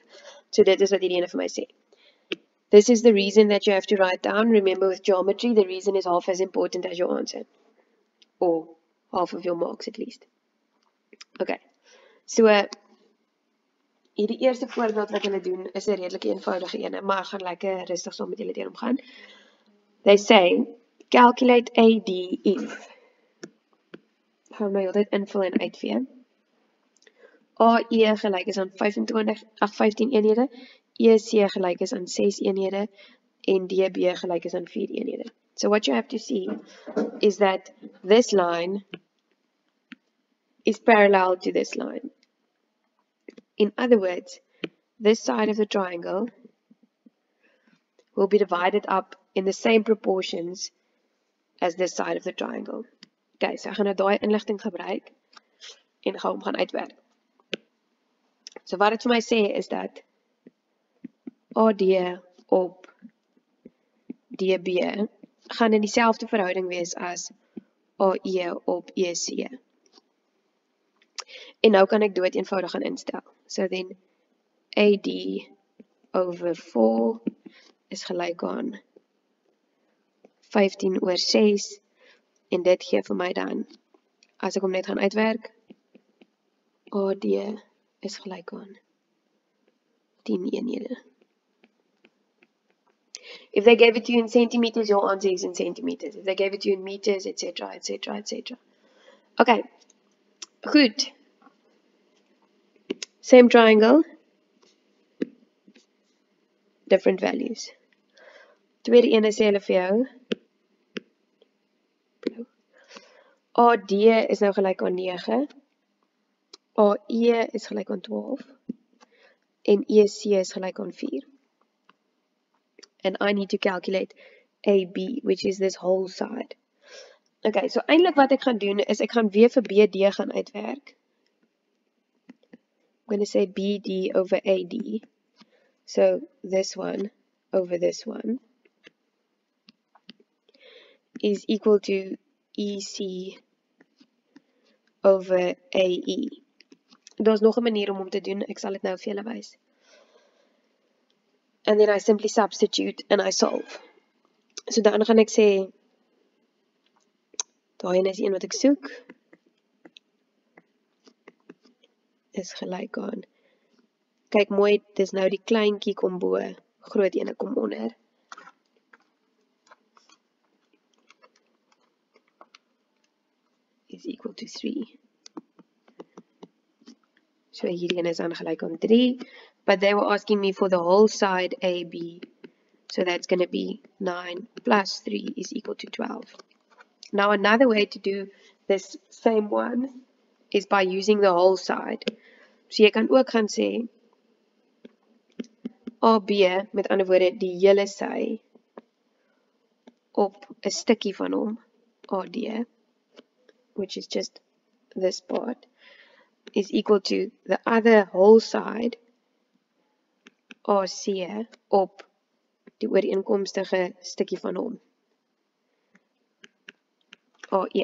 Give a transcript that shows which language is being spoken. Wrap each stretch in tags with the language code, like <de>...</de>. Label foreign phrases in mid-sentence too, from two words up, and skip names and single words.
<af>So dit is wat hierdie ene vir my sê.</af> <en>This is the reason that you have to write down. Remember, with geometry, the reason is half as important as your answer, or half of your marks at least.</en> <af>Okay, so hierdie eerste voorbeeld wat hulle doen is 'n redelik eenvoudige ene, maar ek gaan lekker rustig saam met julle deur omgaan.</af> <en>They say, calculate AD if.</en> <af>Gaan my altyd invul en uitvee. AE gelyk is aan 15 eenhede, EC gelyk is aan 6 eenhede en DB gelyk is aan 4 eenhede.</af> <en>So what you have to see is that this line is parallel to this line. In other words, this side of the triangle will be divided up in the same proportions as this side of the triangle.</en> <af>Okay, so ek gaan nou daai inligting gebruik en gaan hom gaan uitwerk. So wat dit vir my sê is dat AD op DB gaan in dieselfde verhouding wees as AE op EC. En nou kan ek dood eenvoudig gaan instel.</af> <en>So then AD over 4</en> <af>is gelyk aan 15 oor 6 en dit gee vir my dan, as ek hom net gaan uitwerk, AD is gelyk aan 10 eenhede.</af> <en>If they gave it to you in centimeters, your answer is in centimeters. If they gave it to you in meters, etc., etc., etc.</en> <af>Okay, goed.</af> <en>Same triangle, different values.</en> <af>Tweede ene sê hulle vir jou, AD is nou gelyk aan 9, AE is gelyk aan 12, en EC is gelyk aan 4.</af> <en>And I need to calculate AB, which is this whole side.</en> <af>Okay, so eintlik wat ek gaan doen, is ek gaan weer vir BD gaan uitwerk.</af> <en>I'm going to say BD over AD. So this one over this one is equal to EC over AE.</en> <af>Daar's nog 'n manier om te doen, ek sal dit nou vir julle wys.</af> <en>And then I simply substitute and I solve.</en> <af>So dan gaan ek sê, daai is een wat ek soek, is gelyk aan. Kyk mooi, dis nou die kleintjie kom bo, groot ene kom onder.</af> <en>Is equal to 3.</en> <af>So hierdie is dan gelyk aan 3,</af> <en>but they were asking me for the whole side AB. So that's going to be 9 plus 3 is equal to 12. Now another way to do this same one is by using the whole side.</en> <af>So jy kan ook gaan sê AB, met ander woorde die hele sy op 'n stukkie van hom,</af> <en>AD, which is just this part, is equal to the other whole side, AC,</en> <af>op die ooreenkomstige stukkie van hom, AE.</af>